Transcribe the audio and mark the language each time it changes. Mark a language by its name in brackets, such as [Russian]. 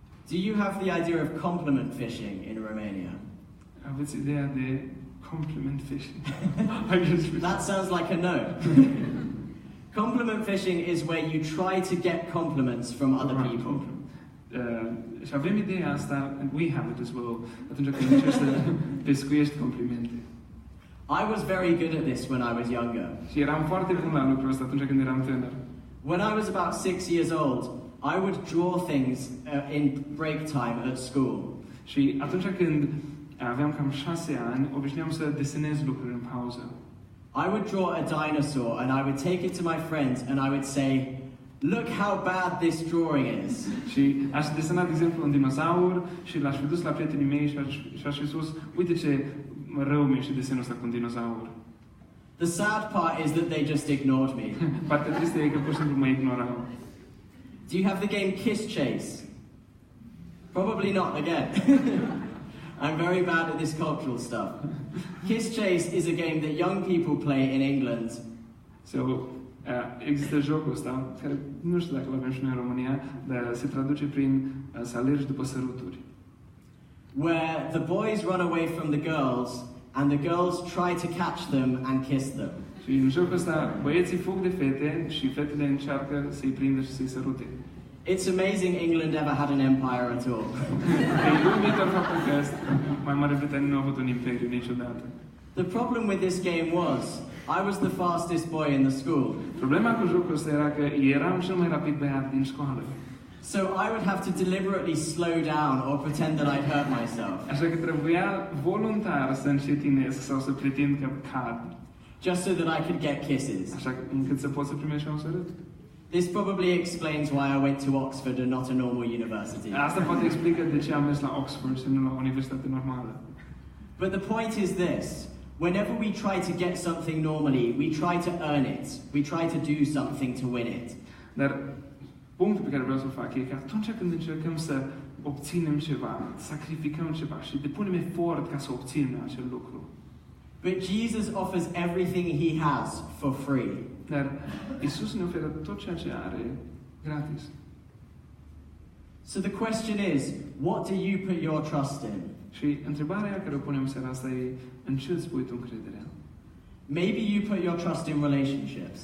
[English] Do you have the idea of compliment fishing in Romania? [Romanian] Aveți ideea de compliment fishing? [English] That sounds like a no. Compliment fishing is where you try to get compliments from other people. [Romanian] Și avem ideea asta, [English] and we have it as well, [Romanian] atunci când încerci să pescuiești complimente. [English] I was very good at this when I was younger. [Romanian] Și eram foarte bun la lucrul ăsta atunci când eram tânăr. [English] When I was about 6 years old, I would draw things in break time at school. [Romanian] Și atunci când aveam cam 6 ani, obișnuiam să desenez lucruri în pauză. [English] I would draw a dinosaur and I would take it to my friends and I would say, "Look how bad this drawing is." [Romanian] Și aș desena, de exemplu, un dinozaur și l-aș fi dus la prietenii mei și aș fi spus, uite ce rău mi-e și desenul ăsta cu un dinozaur. [English] The sad part is that they just ignored me. [Romanian] Partea tristă e că pur și simplu mă ignorau. [English] Do you have the game Kiss Chase? Probably not again. I'm very bad at this cultural stuff. Kiss Chase is a game that young people play in England. [Romanian] So, există jocul ăsta, care nu știu dacă l-avem și noi în România, dar se traduce prin să alergi după săruturi. [English] Where the boys run away from the girls and the girls try to catch them and kiss them. [Romanian] Și în jocul ăsta, băieții fug de fete și fetele încearcă să-i prindă și să-i sărute. [English] It's amazing England ever had an empire at all. [Romanian] E uimitor faptul că mai Marea Britanie nu a avut un imperiu niciodată. [English] The problem with this game was, I was the fastest boy in the school. [Romanian] Problema cu jocul ăsta era că eram cel mai rapid băiat din școală. [English] So I would have to deliberately slow down or pretend that I'd hurt myself. [Romanian] Așa că trebuia voluntar să încetinesc sau să pretind că cad. [English] Just so that I could get kisses. [Romanian] Așa încât să pot să primești un sărut. [English] This probably explains why I went to Oxford and not a normal university. [Romanian] Asta poate explică de ce am mers la Oxford și nu la o universitate normală. [English] But the point is this. Whenever we try to get something normally, we try to earn it. We try to do something to win it. [Romanian] Dar punctul pe care vreau să-l fac e că atunci când încercăm să obținem ceva, sacrificăm ceva și depunem efort ca să obținem acel lucru, [English] But Jesus offers everything he has for free. [Romanian] Dar Isus ne oferă tot ceea ce are gratis. [English] So the question is, what do you put your trust in? [Romanian] Și întrebarea care o punem seara asta e, în ce îți pui tu încrederea? [English] Maybe you put your trust in relationships.